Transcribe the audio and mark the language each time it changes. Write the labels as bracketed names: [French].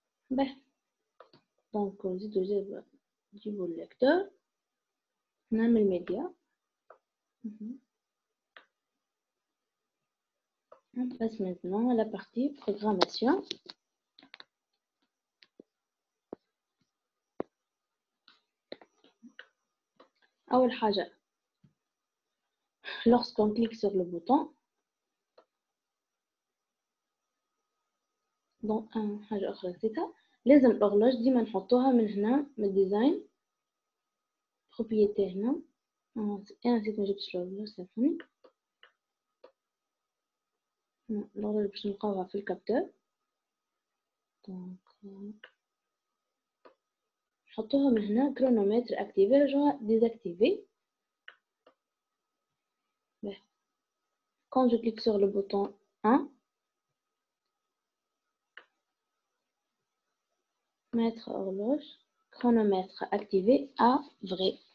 [Arabic] باهي دونك نجيبو الليكتور نعمل ميديا. [French] On passe maintenant à la partie programmation. [Arabic] أول حاجة [French] lorsqu'on clique sur le bouton [Arabic] donc حاجة أخرى نسيتها لازم الأغلاج ديما نحطوها من هنا من الديزاين بروبريتي. هنا أنا نسيت مجبتش الأغلاج سامحوني. الأغلاج باش نلقاوها في الكابتور دونك نحطوها من هنا كرونومتر اكتيفي رجعوها ديزاكتيفي. [French] Quand je clique sur le bouton 1, mettre horloge, chronomètre activé à vrai.